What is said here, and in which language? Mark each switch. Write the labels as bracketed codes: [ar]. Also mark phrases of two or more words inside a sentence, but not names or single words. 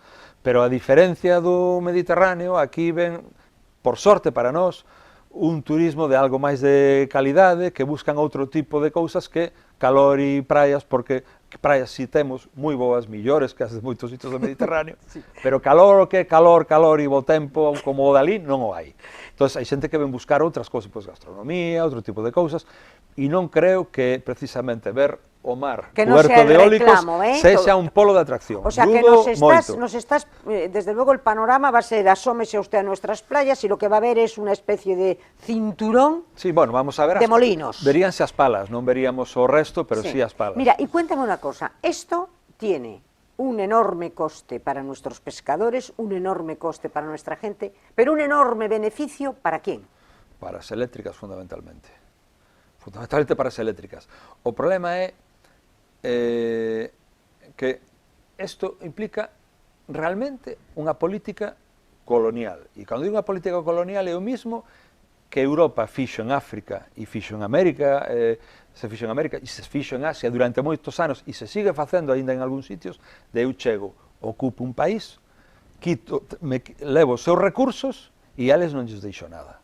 [gl] Pero a diferencia do Mediterráneo, aquí ven, por sorte para nós, un turismo de algo máis de calidade, que buscan outro tipo de cousas que calor e praias, porque praias si temos moi boas, millores que as de moitos sitios do Mediterráneo, pero calor, o que é calor e bo tempo, como o dali, non o hai. Entón, hai xente que ven buscar outras cousas, pois gastronomía, outro tipo de cousas, e non creo que precisamente ver o mar coberto de eólicos sexa un polo de atracción. [es] O sea, que nos estás, desde luego el panorama va a ser asómese usted a nuestras playas y lo que va a ver es una especie de cinturón de molinos. [gl] Veríanse as palas, non veríamos o resto, pero sí as palas. [es] Mira, y cuéntame una cosa, esto tiene un enorme coste para nuestros pescadores, un enorme coste para nuestra gente, pero un enorme beneficio ¿para quién? [gl] Para as eléctricas, fundamentalmente. Fundamentalmente para as eléctricas. O problema é que isto implica realmente unha política colonial. E cando digo unha política colonial é o mismo que Europa fixo en África e fixo en América, se fixo en Asia durante moitos anos e se sigue facendo aínda en algúns sitios, de eu chego, ocupo un país, levo os seus recursos e a eles non lles deixo nada.